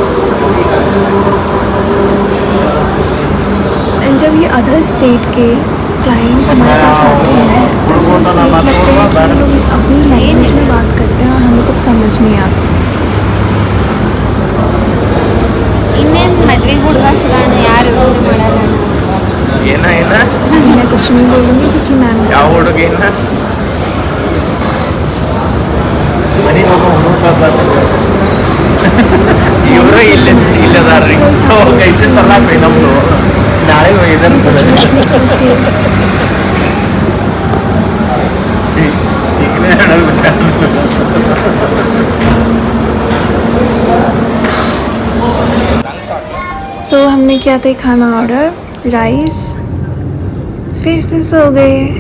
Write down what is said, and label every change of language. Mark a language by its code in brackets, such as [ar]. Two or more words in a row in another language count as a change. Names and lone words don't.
[hi] एंड जब ये [en] other state [hi] के क्लाइंट्स हमारे पास आते हैं तो हमें स्वीट लगता है कि लोग अपनी लैंग्वेज में बात करते हैं और हमें कुछ समझ नहीं आता। मैं कुछ नहीं बोलूँगी क्योंकि मैम [kn] ಇವರೇ ಇಲ್ಲದಾರ್ರಿ ಕೈಸನ್ ತರಲಾಕ್ರಿ ನಮ್ದು ನಾಳೆ ಇದನ್ನ [hi] सो हमने किया था खाना ऑर्डर, राइस, फिर से सो गए।